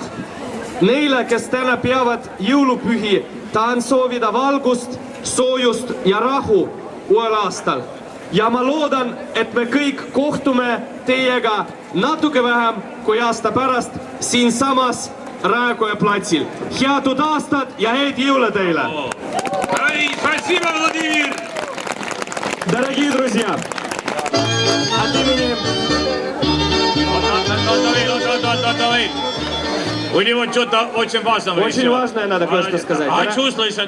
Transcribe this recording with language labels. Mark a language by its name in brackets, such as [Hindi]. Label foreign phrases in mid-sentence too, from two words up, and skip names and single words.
[Estonian] Neile, kes täna peavad jõulupühi, tahan soovida valgust, soojust ja rahu uuel aastal. Ja ma loodan, et me kõik kohtume teiega natuke vähem kui aasta pärast siinsamas Raekoja platsil. Head uut aastat ja häid jõule teile! [Russian] Спасибо, Владимир! Дорогие друзья, от имени... Давай. У него что-то очень важное. Очень важное надо кое-что сказать. Чувствуешь это?